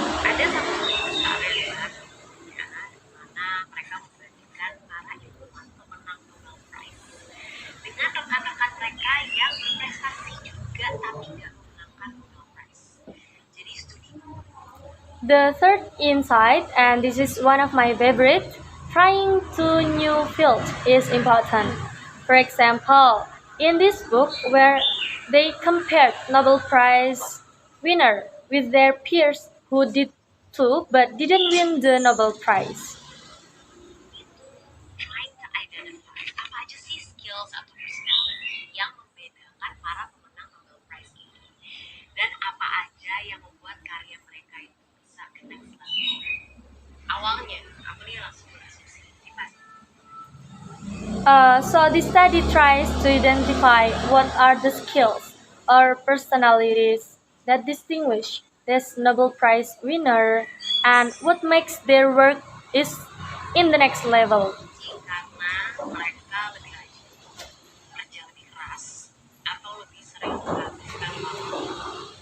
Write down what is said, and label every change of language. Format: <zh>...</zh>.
<id>Ada satu studi besar dari luar dunia di mana mereka membandingkan para ilmuwan pemenang Nobel Prize dengan rekan-rekan mereka yang berprestasi juga tapi nggak memenangkan Nobel Prize. Jadi studi</id> <en>The third insight, and this is one of my favorite, trying to new field is important. For example, in this book where they compared Nobel Prize winner with their peers who did too but didn't win the Nobel Prize.</en> <id>itu</id> <en>trying to identify</en> <id>apa aja sih skills atau personality yang membedakan para pemenang Nobel Prize ini dan apa aja yang membuat karya mereka itu bisa ke</id> <en>next level.</en> <id>Awalnya aku nih langsung berasumsi ini pasti</id> <en>So the study tries to identify what are the skills or personalities that distinguish this Nobel Prize winner and what makes their work is in the next level.</en> <id>karena mereka lebih rajin, kerja lebih keras, atau lebih sering menghabiskan waktu.</id>